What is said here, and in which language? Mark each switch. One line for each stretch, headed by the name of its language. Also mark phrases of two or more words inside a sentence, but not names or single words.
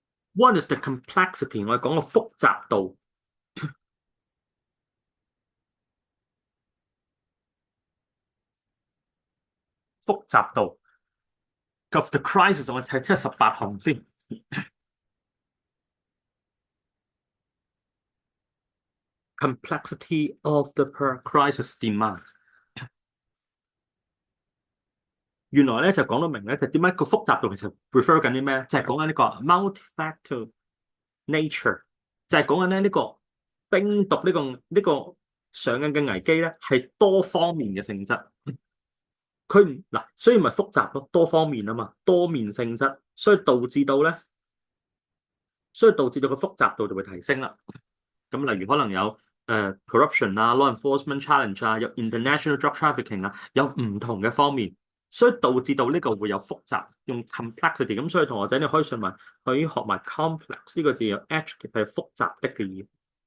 English: What is the complexity？
Cantonese: 我哋講個複雜度，複雜度
English: of the crisis，
Cantonese: 我睇18項先。
English: Complexity of the crisis demand。
Cantonese: 原來咧就講到明咧，就點解個複雜度其實 refer 緊啲咩？就係講緊呢個
English: multifactor nature，
Cantonese: 就係講緊咧呢個冰毒呢個上緊嘅危機咧係多方面嘅性質。佢唔嗱，所以咪複雜咯，多方面啊嘛，多面性質，所以導致到個複雜度就會提升啦。咁例如可能有corruption 啊、
English: law enforcement challenge
Cantonese: 啊、有
English: international drug trafficking
Cantonese: 啊，有唔同嘅方面，所以導致到呢個會有複雜，用 complexity。咁所以同學仔你可以順埋可以學埋 complex 呢個字有 adjective 係複雜的嘅意思。